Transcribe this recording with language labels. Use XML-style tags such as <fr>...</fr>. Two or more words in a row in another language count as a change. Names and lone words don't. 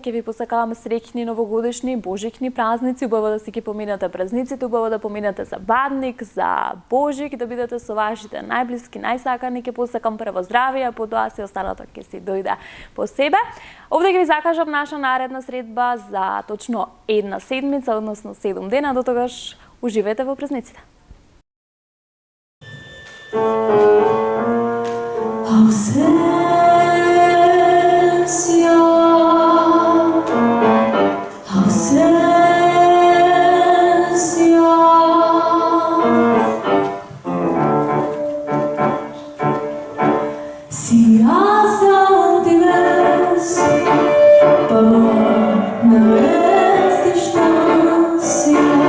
<mk>Ќе ви посакавам среќни новогодишни, божикни празници, убаво да си ги поминате празниците, убаво да поминате за Бадник, за Божик, да бидете со вашите најблиски, најсакани. Ќе посакам прво здравје, потоа се останато ќе си дојде по себе. Овде ќе ви закажам наша наредна средба за точно една седмица, односно 7 дена. До тогаш уживете во празниците.</mk> <pt>Ausência, ausência. Se razão tivesse, amor não é distância.</pt>